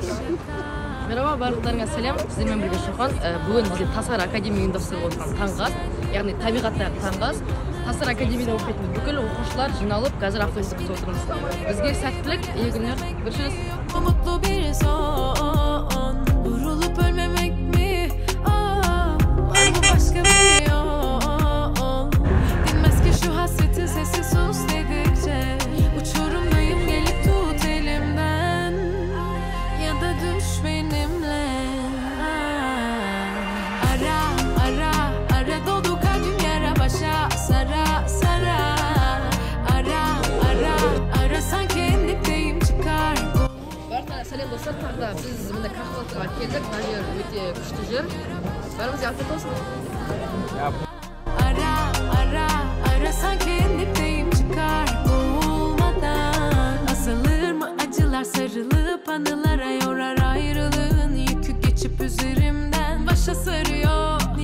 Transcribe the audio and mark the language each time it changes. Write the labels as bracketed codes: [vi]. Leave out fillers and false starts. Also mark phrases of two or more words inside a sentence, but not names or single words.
[kk] Merhaba, барлықтарыңа сәлем. Сіздермен бірге Шоқан. Бүгін бізде Тасар академия ұйымдастырып отырған таңғы ас, яғни табиғаттағы таңғы ас. Тасар академияда оқитын бүкіл оқушылар жиналып, қазір автобусты күтіп отырмыз. Бізге сәттілік, [tr] iyi günler. Görüşürüz. Mutlu bir son, vurulup ölmemek mi? Var mı başka bir yol? Dinmez ki şu hasretin sesi sus dedikçe. Uçurumdayım gelip tut elimden, ya da düş benimle. Ara ara ara doldu kalbim yara başa sara sara. Ara ara ara sanki en dipteyim çıkar. [kk] Барлықтарыңа сәлем достар. Тағы да біз міне Каховкаға келдік. Мына жер өте күшті жер. Бәрімізге [tr] afiyet olsun. Ara ara ara sanki en dipteyim çıkar boğulmadan. Asılır mı acılar sarılıp anılara yorar ayrılığın yükü geçip üzerimden başa sarıyor.